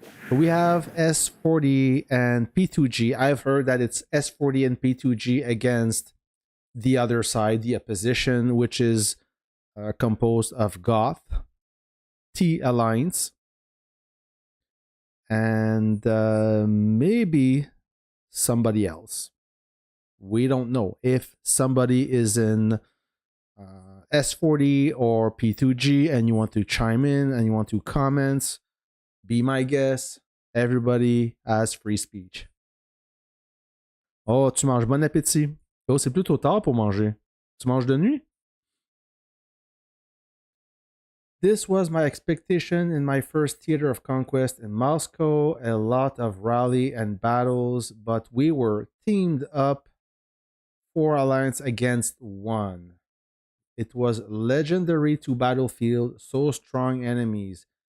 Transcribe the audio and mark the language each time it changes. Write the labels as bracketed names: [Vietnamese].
[English] We have S40 and P2G. I've heard that it's S40 and P2G against the other side, the opposition, which is composed of Goth, T Alliance, and maybe somebody else. We don't know. If somebody is in S40 or P2G and you want to chime in and you want to comment, be my guest. Everybody has free speech. [French] Oh, tu manges bon appétit. Oh, c'est plutôt tard pour manger. Tu manges de nuit? [English] This was my expectation in my first theater of conquest in Moscow. A lot of rally and battles, but we were teamed up 4 alliance against 1. It was legendary to battlefield, so strong enemies.